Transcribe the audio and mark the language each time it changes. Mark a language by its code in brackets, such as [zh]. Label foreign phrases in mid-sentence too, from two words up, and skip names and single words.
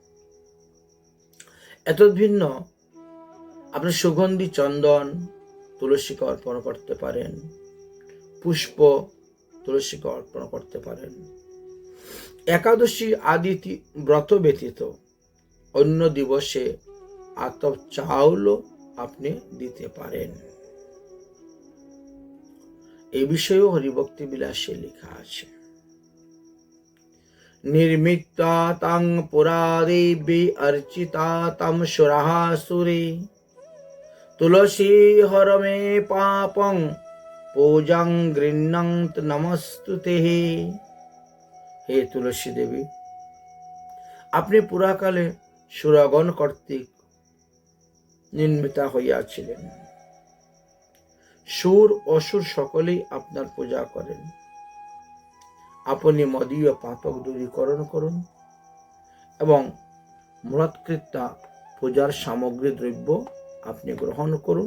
[bn] এত ভিন্ন আপনি সুগন্ধি চন্দন তুলসীকে অর্পণ করতে পারেন, পুষ্প তুলসীকে অর্পণ করতে পারেন। একাদশী আদি ব্রত ব্যতীত অন্য দিবসে আতপ চাউলও আপনি দিতে পারেন। এই বিষয়েও হরিভক্তি বিলাসে লেখা আছে। [sa] निर्मित्वा तं पुरा देवी अर्चिता तं सुरः सुरे तुलसी हर मे पापं पूजां गृह्णन्त नमस्तुते। [bn] হে তুলসী দেবী, আপনি পুরাকালে সুরগণ কর্তৃক নির্মিতা হইয়াছিলেন। সুর অসুর সকলেই আপনার পূজা করেন। আপনি মদীয় পাতক দূরীকরণ করুন এবং মূঢ়ৎকৃত্যা পূজার সামগ্রী দ্রব্য আপনি গ্রহণ করুন।